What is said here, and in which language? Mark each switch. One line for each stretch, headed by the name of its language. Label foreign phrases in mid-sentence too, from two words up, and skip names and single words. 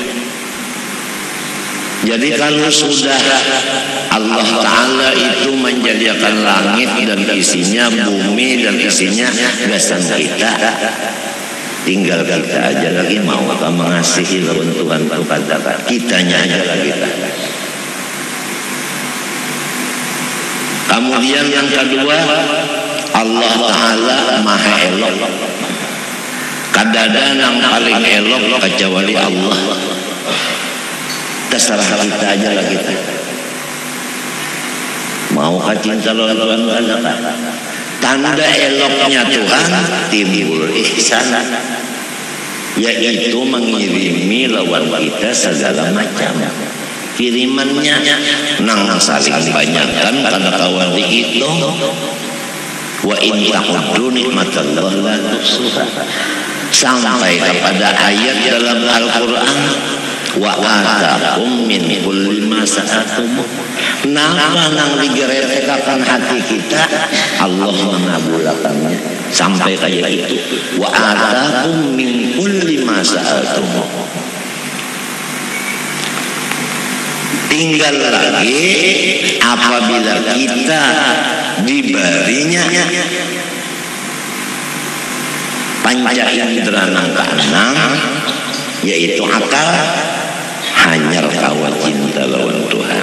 Banjar: Jadi kalau sudah Allah Ta'ala itu menjadikan langit dan isinya, bumi dan isinya gasan kita, tinggal kita aja lagi mau mengasihi lawan Tuhan kepada kitanya aja lagi kita. Kemudian yang kedua, Allah Ta'ala maha elok. Kadada yang paling elok kecuali Allah. Terserah kita aja lah kita. Mau cinta lawan Tuhan ada. Tanda eloknya Tuhan timbul ihsan, yaitu mengirimi lawan kita segala macam kirimannya. Nang saling banyakkan karena kawan dihitung.
Arabic: وإن تعدوا نعمة الله لا تحصوها,
Banjar: sampai kepada ayat dalam Al-Quran,
Arabic: وآتاكم من كل ما سألتم.
Banjar: Napa nang digeretekakan hati kita, Allah mengabulkannya sampai kayak itu.
Arabic: وآتاكم من كل ما سألتم.
Banjar: Tinggal lagi apabila kita diberinya panca indera nang keenam, yaitu akal, hanyar kawan cinta lawan Tuhan.